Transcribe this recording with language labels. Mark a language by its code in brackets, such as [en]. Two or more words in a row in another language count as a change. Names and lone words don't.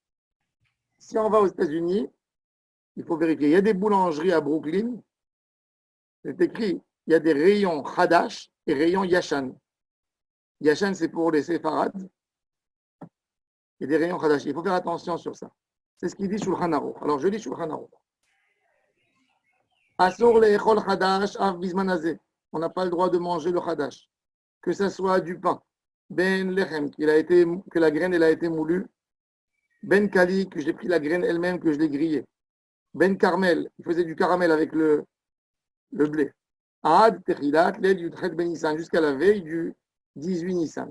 [fr] Si on va aux États-Unis, il faut vérifier. Il y a des boulangeries à Brooklyn, c'est écrit, il y a des rayons Hadash et rayons Yashan. Yashan, c'est pour les séfarades. Il y a des rayons Hadash. Il faut faire attention sur ça. C'est ce qu'il dit Shulchan Aruch. Alors, je lis Shulchan Aruch. [he] אסור לאכול חדש אף בזמן הזה. [fr] On n'a pas le droit de manger le Hadash. Que ce soit du pain. [he] בין לחם, [fr] que la graine elle a été moulue. [he] בין קלי, [fr] que j'ai pris la graine elle-même, que je l'ai grillée. [he] בין כרמל, [fr] il faisait du caramel avec le blé. [he] עד תחילת ליל יח בן ניסן, [fr] jusqu'à la veille du 18 Nissan.